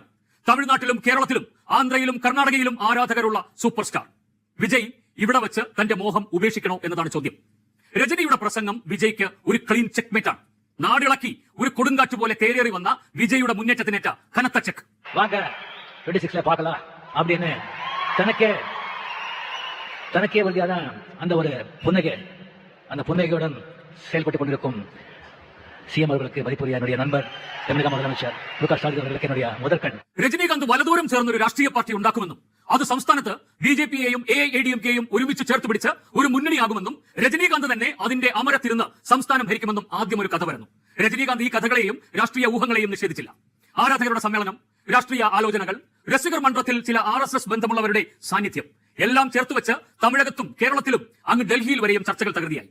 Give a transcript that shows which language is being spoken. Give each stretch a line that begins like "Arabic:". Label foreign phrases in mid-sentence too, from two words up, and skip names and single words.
Malayalam: തമിഴ്നാട്ടിലും കേരളത്തിലും ആന്ധ്രയിലും കർണാടകയിലും ആരാധകരുള്ള സൂപ്പർ സ്റ്റാർ. വിജയ് ഇവിടെ വെച്ച് തന്റെ മോഹം ഉപേക്ഷിക്കണോ എന്നതാണ് ചോദ്യം. രജനിയുടെ പ്രസംഗം വിജയ്ക്ക് ഒരു ക്ലീൻ ചെക്ക്മേറ്റ് ആണ്. നാടിളക്കി ഒരു കൊടുങ്കാറ്റ് പോലെ തേരേറി വന്ന വിജയുടെ മുന്നേറ്റത്തിനേറ്റ കനത്ത ചെക്ക്.
Tamil: தனக்கே வழியாதான் அந்த ஒரு புன்னகை, அந்த புன்னகையுடன் செயல்பட்டுக் கொண்டிருக்கும் சிஎம் அவர்களுக்கு மதிப்புரிய என்னுடைய நண்பர் தமிழக முதலமைச்சர் முக ஸ்டாலின் அவர்களுக்கு என்னுடைய முதற்கண்.
Malayalam: രജനീകാന്ത് വലതൂരം ചേർന്നൊരു രാഷ്ട്രീയ പാർട്ടി ഉണ്ടാക്കുമെന്നും അത് സംസ്ഥാനത്ത് BJPയെയും AIADMKയെയും ഒരുമിച്ച് ചേർത്ത് പിടിച്ച് ഒരു മുന്നണിയാകുമെന്നും രജനീകാന്ത് തന്നെ അതിന്റെ അമരത്തിരുന്ന് സംസ്ഥാനം ഭരിക്കുമെന്നും ആദ്യം ഒരു കഥ വരുന്നു. രജനീകാന്ത് ഈ കഥകളെയും രാഷ്ട്രീയ ഊഹങ്ങളെയും നിഷേധിച്ചില്ല. ആരാധകരുടെ സമ്മേളനം, രാഷ്ട്രീയ ആലോചനകൾ, രസികർ മണ്ഡലത്തിൽ ചില RSS ബന്ധമുള്ളവരുടെ സാന്നിധ്യം എല്ലാം ചേർത്ത് വെച്ച് തമിഴകത്തും കേരളത്തിലും അങ്ങ് ഡൽഹിയിൽ വരെയും ചർച്ചകൾ തകൃതിയായി.